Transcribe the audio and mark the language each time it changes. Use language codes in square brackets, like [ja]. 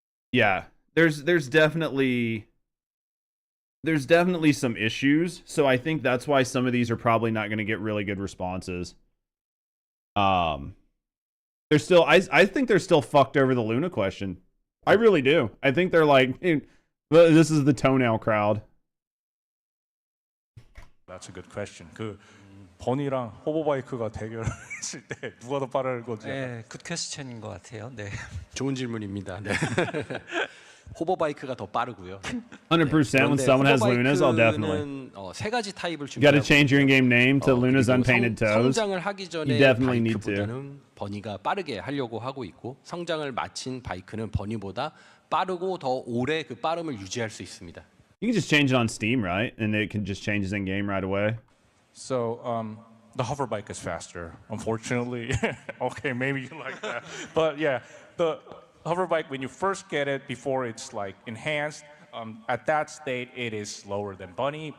[en] Yeah, there's definitely some issues, so I think that's why some of these are probably not going to get really good responses. They're still, I think they're still fucked over the Luna question. I really do. I think they're like, dude, this is the toenail crowd. That's a good question. [ko] 그 버니랑 호버바이크가 대결했을 때 누가 더 빠른 건지. 네, 굿 퀘스천인 것 같아요. 네. 좋은 질문입니다. 네. 호버바이크가 더 빠르고요. [en] 100% when someone has Lunas, I'll definitely. [ko] 세 가지 타입을 [en] You got to change your in-game name to Luna's Unpainted Toes. [ko] 성장을 하기 전에 [en] You definitely need to. [ko] 바이크보다는 버니가 빠르게 하려고 하고 있고 성장을 마친 바이크는 버니보다 빠르고 더 오래 그 빠름을 유지할 수 있습니다. [en] You can just change it on Steam, right? And it can just change his in-game right away. So, the hover bike is faster, unfortunately. Okay, maybe you like that. But yeah, the hover bike, when you first get it, before it's like enhanced, at that state, it is slower than Bunny.